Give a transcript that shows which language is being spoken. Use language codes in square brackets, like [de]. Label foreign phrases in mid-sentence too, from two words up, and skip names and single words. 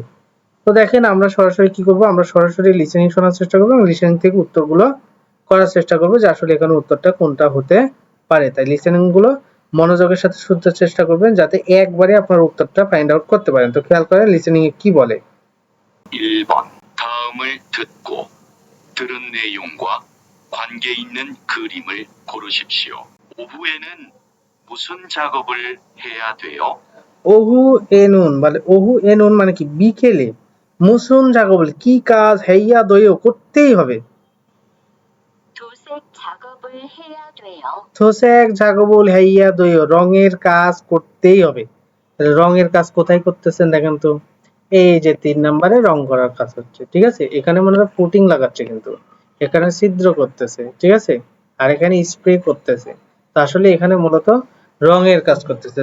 [bn] তো দেখেন আমরা সরাসরি কি করব, আমরা সরাসরি লিসেনিং শোনার চেষ্টা করব এবং লিসেনিং থেকে উত্তরগুলো করার চেষ্টা করব যে আসলে এখানে উত্তরটা কোনটা হতে পারে। তাই লিসেনিং গুলো মনোযোগের সাথে শুনতে চেষ্টা করবেন যাতে একবারে আপনার উত্তরটা [en] find out [bn] করতে পারেন। তো খেয়াল করেন লিসেনিং এ কি বলে। [ko] 1번 다음을 듣고 들은 내용과 관계 있는 그림을 고르십시오. 오후에는 무슨 작업을 해야 돼요? 오후에는 [bn] মানে [ko] 오후에는 [bn] মানে কি বিকেলে, [ko] 무슨 작업을 [bn] কি কাজ, [ko] 해야 돼요 [bn] করতেই হবে। [ko] 도색 작업을 해야 돼요. 도색 작업을 해야 돼요 [bn] রঙের কাজ করতেই হবে। তাহলে রঙের কাজ কোথায় করতেছেন দেখেন তো, এই যে 3 নম্বরে রং করার কাজ হচ্ছে। ঠিক আছে, এখানে মনে হয় পুটিং লাগাচ্ছে, কিন্তু এখানে ছিদ্র করতেছে। ঠিক আছে, আর এখানে স্প্রে করতেছে। তো আসলে এখানে মূলত রঙের কাজ করতেছে।